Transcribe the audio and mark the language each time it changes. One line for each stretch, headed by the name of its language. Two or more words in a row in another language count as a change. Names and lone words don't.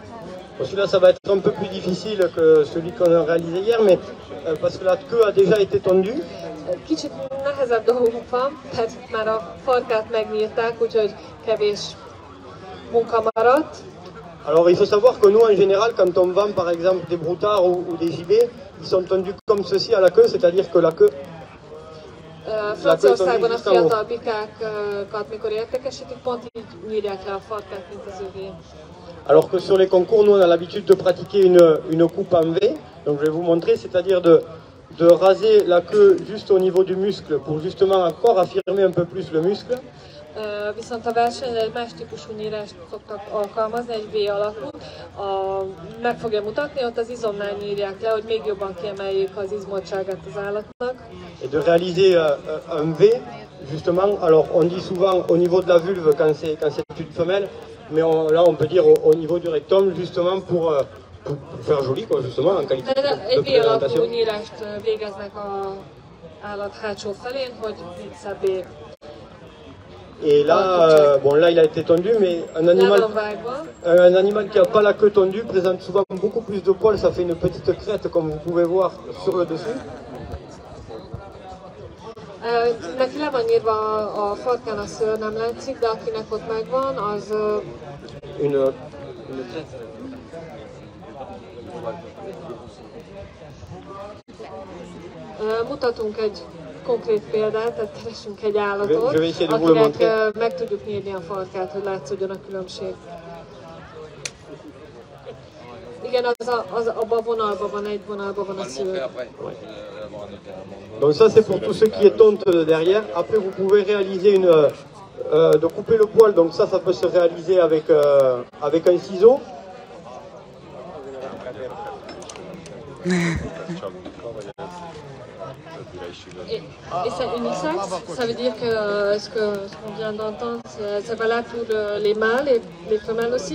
French: Celui-là, ça va être un peu plus difficile que celui qu'on a réalisé hier, mais parce que la queue a déjà été tondue.
Hungarian: Kicsit nehezebb dolgunk van, tehát már a farkát megnyírták, úgyhogy kevés munka maradt.
French: Alors il faut savoir que nous en général quand on vend par exemple des broutards ou des gibets, ils sont tondus comme ceci à la queue, c'est-à-dire que la queue...
Hungarian: Franciaországban a fiatal bikákat, mikor értékesítik, pont így nyírják le a farkát, mint az övé.
French: Alors que sur les concours, nous on a l'habitude de pratiquer une coupe en V, donc je vais vous montrer, c'est-à-dire de raser la queue juste au niveau du muscle pour justement encore affirmer un peu plus le muscle.
Hungarian: Viszont a versenyre egy más típusú nyírást szoktak alkalmazni, egy V alakú. Meg fogja mutatni, ott az izomnál nyírják le, hogy még jobban kiemeljék az izmoltságát az állatnak.
French: Et de réaliser un V, justement, alors on dit souvent au niveau de la vulve quand c'est une femelle, mais là on peut dire au niveau du rectum, justement pour faire joli, quoi, justement, en qualité de présentation.
Hungarian: Egy V alakú nyírást végeznek az állat hátsó felén, hogy még szebbé
French: Et là, bon là il a été tondu, mais un animal qui n'a pas la queue tondue présente souvent beaucoup plus de poils, ça fait une petite crête comme vous pouvez voir sur le dessus.
Hungarian: Neki le van írva a farkán a szőr, nem látszik, de akinek ott megvan, az... Mutatunk egy konkrét példát, tehát keresünk egy állatot, akinek meg tudjuk nyírni a farkát, hogy látszódjon a különbség. Igen, abban a vonalban van, egy vonalban van a szőr.
French: Donc ça c'est pour tout ce qui est tonte derrière. Après vous pouvez réaliser de couper le poil, donc ça peut se réaliser avec un ciseau. Et c'est unisexe, ça veut dire que ce qu'on vient d'entendre, c'est valable pour les mâles et les femelles aussi?